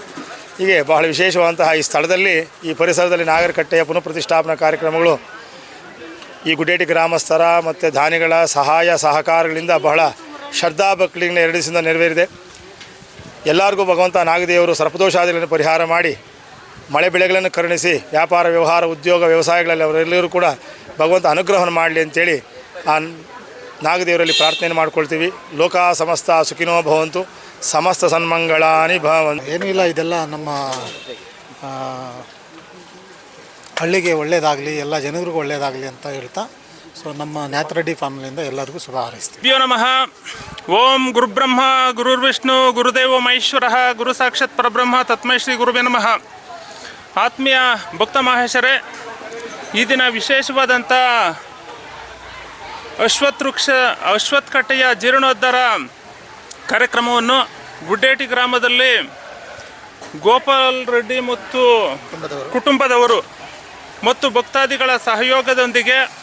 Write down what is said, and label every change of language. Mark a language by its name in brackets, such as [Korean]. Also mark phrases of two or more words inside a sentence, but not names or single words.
[Kannada] ಹೀಗೆ ಬಹಳ ವಿಶೇಷವಾದಂತಹ ಈ ಸ್ಥಳದಲ್ಲಿ, ಈ ಪರಿಸರದಲ್ಲಿ ನಾಗರಕಟ್ಟೆಯ ಪುನಃ ಪ್ರತಿಷ್ಠಾಪನಾ ಕಾರ್ಯಕ್ರಮಗಳು ಈ ಗುಡ್ಡೇಟಿ ಗ್ರಾಮಸ್ಥರ ಮತ್ತು ದಾನಿಗಳ ಸಹಾಯ ಸಹಕಾರಗಳಿಂದ ಬಹಳ ಶ್ರದ್ಧಾಭಕ್ತಿಗಳಿಂದ 2 ದಿವಸದಿಂದ ನೆರವೇರಿದೆ. ಎಲ್ಲರಿಗೂ ಭಗವಂತ ನಾಗದೇವರು ಸರ್ಪದೋಷಾದಿಗಳನ್ನು ಪರಿಹಾರ ಮಾಡಿ ಮಳೆ ಬೆಳೆಗಳನ್ನು ಕರುಣಿಸಿ ವ್ಯಾಪಾರ ವ್ಯವಹಾರ ಉದ್ಯೋಗ ವ್ಯವಸಾಯಗಳಲ್ಲಿ ಅವರೆಲ್ಲರೂ ಕೂಡ ಭಗವಂತ ಅನುಗ್ರಹವನ್ನು ಮಾಡಲಿ ಅಂತೇಳಿ ಆ ನಾಗದೇವರಲ್ಲಿ ಪ್ರಾರ್ಥನೆ ಮಾಡ್ಕೊಳ್ತೀವಿ. [Sanskrit] ಲೋಕ ಸಮಸ್ತ ಸುಖಿನೋ ಭವಂತು, ಸಮಸ್ತ ಸನ್ಮಂಗಳಾನಿ ಭವಂತು. [Kannada] ಏನೂ ಇಲ್ಲ, ಇದೆಲ್ಲ ನಮ್ಮ ಹಳ್ಳಿಗೆ ಒಳ್ಳೆಯದಾಗಲಿ, ಎಲ್ಲ ಜನರಿಗೂ ಒಳ್ಳೆಯದಾಗಲಿ ಅಂತ ಹೇಳ್ತಾ, ಸೊ ನಮ್ಮ ನ್ಯಾಥರೆಡ್ಡಿ ಫ್ಯಾಮಿಲಿಯಿಂದ ಎಲ್ಲರಿಗೂ ಶುಭ ಹಾರೈಸ್ತೀವಿ. [Sanskrit] ಭ್ಯೋ ನಮಃ. ಓಂ ಗುರುಬ್ರಹ್ಮ ಗುರುರ್ವಿಷ್ಣು ಗುರುದೇವೋ ಮಹೇಶ್ವರಃ ಗುರು ಸಾಕ್ಷಾತ್ ಪರಬ್ರಹ್ಮ ತಸ್ಮೈ ಶ್ರೀ ಗುರುವೇ ನಮಃ. [Kannada] ಆತ್ಮೀಯ ಭಕ್ತ ಮಹೇಶರೇ, ಈ ದಿನ ವಿಶೇಷವಾದಂಥ ಅಶ್ವತ್ಥಕಟ್ಟೆಯ ಜೀರ್ಣೋದ್ಧಾರ ಕಾರ್ಯಕ್ರಮವನ್ನು ಗುಡ್ಡೇಟಿ ಗ್ರಾಮದಲ್ಲಿ ಗೋಪಾಲ್ ರೆಡ್ಡಿ ಮತ್ತು ಕುಟುಂಬದವರು ಮತ್ತು ಭಕ್ತಾದಿಗಳ ಸಹಯೋಗದೊಂದಿಗೆ